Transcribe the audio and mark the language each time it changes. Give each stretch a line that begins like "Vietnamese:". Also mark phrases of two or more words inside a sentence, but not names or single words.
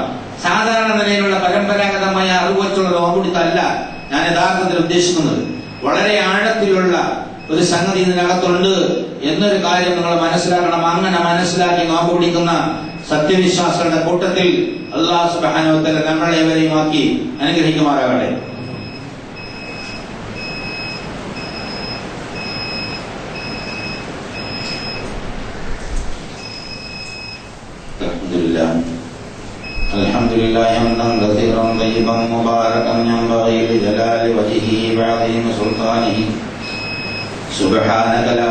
Malayalam: സാധാരണ നിലയിലുള്ള പരമ്പരാഗതമായ അറിവ് വെച്ചുള്ള നോമ്പുടിത്തല്ല ഞാൻ യഥാർത്ഥത്തിൽ ഉദ്ദേശിക്കുന്നത്. വളരെ ആഴത്തിലുള്ള ഒരു സംഗതി ഇതിനകത്തുണ്ട് എന്നൊരു കാര്യം നിങ്ങൾ മനസ്സിലാക്കണം. അങ്ങനെ മനസ്സിലാക്കി നോമ്പ് പിടിക്കുന്ന സത്യവിശ്വാസികളുടെ കൂട്ടത്തിൽ
Arabic: الله سبحانه وتعالى
Malayalam: നമ്മളെ ഇവരെയും ആക്കി അനുഗ്രഹിക്കുമാറാകട്ടെ.
Arabic: الحمد لله حمدا كثيرا طيبا مباركا ينبغي لجلال وجهه وعظيم سلطانه سبحانك لا